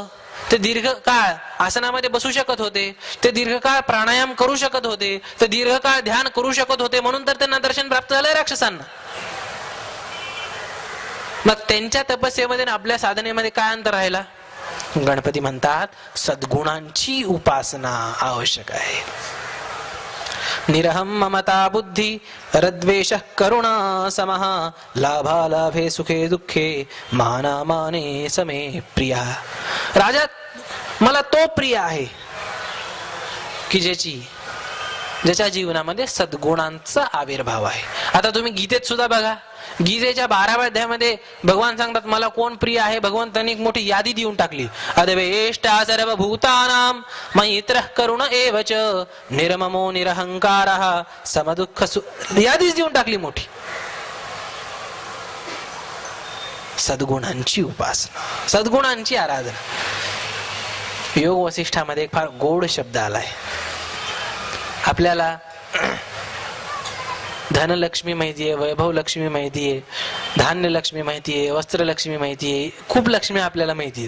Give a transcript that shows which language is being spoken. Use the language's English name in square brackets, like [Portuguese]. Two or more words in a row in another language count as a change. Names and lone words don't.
[Marathi] ते दीर्घकाळ आसनामध्ये बसू शकत होते, ते दीर्घकाळ प्राणायाम करू शकत होते, ते दीर्घकाळ ध्यान करू शकत होते, म्हणून तर त्यांना दर्शन प्राप्त झालंय राक्षसांना. मग त्यांच्या तपस्येमध्ये आणि आपल्या साधनेमध्ये काय अंतर राहिला? गणपती म्हणतात सद्गुणांची उपासना आवश्यक आहे. [Sanskrit] निरहम ममता बुद्धी रद्वेष करुणा समः लाभालाभे सुखे दुःखे मानामाने समे प्रिया. [Marathi] राजा, मला तो प्रिय आहे की ज्याच्या जीवनामध्ये सद्गुणांचा आविर्भाव आहे. आता तुम्ही गीतेत सुद्धा बघा, गीतेच्या 12व्या अध्यायामध्ये भगवान सांगतात मला कोण प्रिय आहे. भगवंतांनी एक मोठी यादी देऊन टाकली. [Sanskrit] अद्वेष्टा सर्वभूतानां मैत्रः करुण एवच निर्ममो निरहंकारः समदुःख [Marathi] यादीच देऊन टाकली मोठी. सद्गुणांची उपासना, सद्गुणांची आराधना. योग वसिष्ठामध्ये एक फार गोड शब्द आलाय. आपल्याला धनलक्ष्मी माहितीये, वैभव लक्ष्मी माहितीये, धान्य लक्ष्मी माहितीये, वस्त्र लक्ष्मी माहितीये, खूप लक्ष्मी आपल्याला माहितीये.